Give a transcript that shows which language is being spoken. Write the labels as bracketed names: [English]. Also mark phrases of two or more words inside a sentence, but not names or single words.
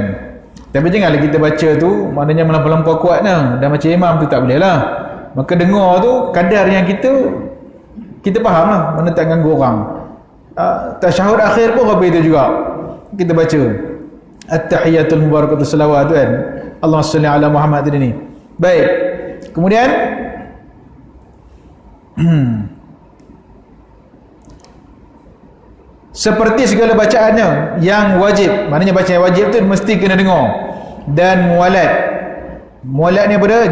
[Malay] Tapi janganlah kita baca tu maknanya melampau-lampau kuatnya, dan macam imam tu tak boleh lah. Maka dengar tu kadar yang kita faham lah, mana tak ganggu orang. Tasyahud akhir pun apa itu juga kita baca [Arabic] التحيات المباركات الصلوات [Malay] tu kan, [Arabic] اللهم صل على محمد [Malay] tadi ni. Baik, kemudian seperti segala bacaannya yang wajib, maknanya bacaan wajib tu mesti kena dengar. Dan mualat ni apa dah?